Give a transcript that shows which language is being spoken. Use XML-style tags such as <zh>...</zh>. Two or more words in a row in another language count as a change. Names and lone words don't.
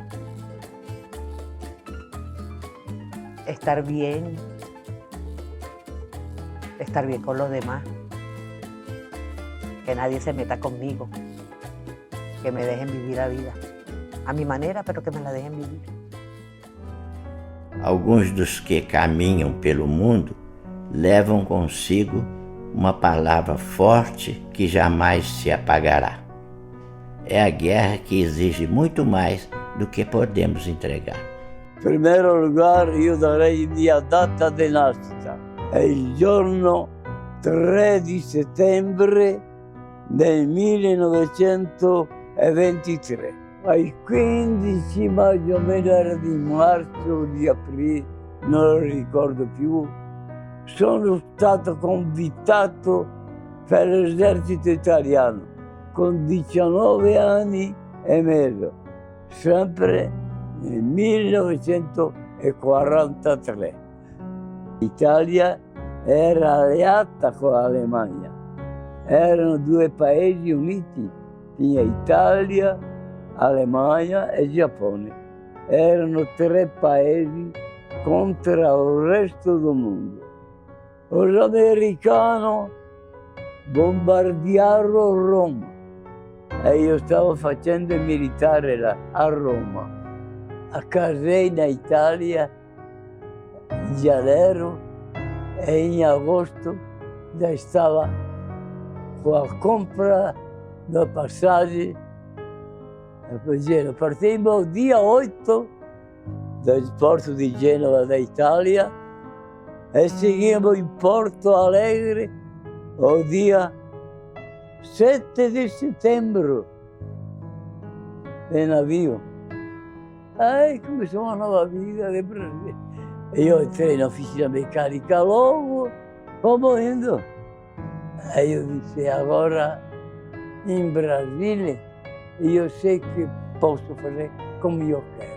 <es>Estar bien con los demás. Que nadie se meta conmigo. Que me dejen vivir la vida. A mi manera, pero que me la dejen vivir.</es> <pt>Alguns dos que caminham pelo mundo levam consigo uma palavra forte que jamais se apagará. É a guerra que exige muito mais do que podemos entregar.</pt> <it>In primo lugar, io darei mia data di nascita. È il giorno 3 di settembre del 1923. Ai 15</it> <pt>mais ou menos</pt> <it>era di marzo o di aprile, non lo ricordo più, sono stato convitato per l'esercito italiano con 19 anni e mezzo, sempre nel 1943. L'Italia era alleata con l'Alemagna, erano due paesi uniti, tinha Italia, Alemanha e Giappone. Erano 3 paesi contro il resto del mondo.</it> <pt>Os americanos</pt> <it>bombardearono Roma e io stavo facendo il militare là, a Roma.</it> <pt>Accasei na</pt> <it>Italia in janeiro e in agosto già stava con la compra da passaggi.</it> <pt>Partimos dia 8</pt> <it>dal porto di Genova</it> <pt>da Italia e seguimos in Porto Alegre o dia 7</pt> <it>di settembre</it> <pt>in navio. Aí começou uma nova vida de Brasil. Eu entrei na oficina mecânica logo, fomos indo. Aí eu disse, agora em Brasília, e eu sei que posso fazer como eu quero.</pt>